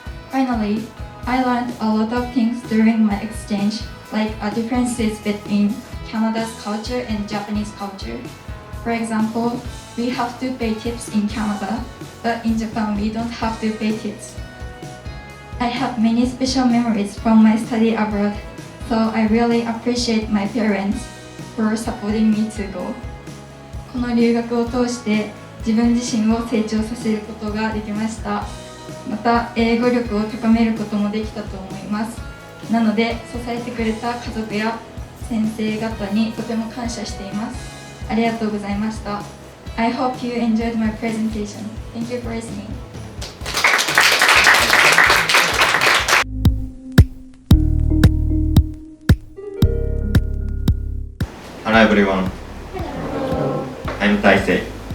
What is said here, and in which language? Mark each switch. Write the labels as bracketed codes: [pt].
[en] Finally, I learned a lot of things during my exchange, like differences between Canada's culture and Japanese culture. For example, we have to pay tips in Canada, but in Japan we don't have to pay tips. I have many special memories from my study abroad, so I really appreciate my parents for supporting me to go. [ja] この留学を通して自分自身を成長させることができました。また英語力を高めることもできたと思います。なので支えてくれた家族や先生方にとても感謝しています。ありがとうございました。 [en] I hope you enjoyed my presentation. Thank you for listening. Hello everyone. I'm Taisei.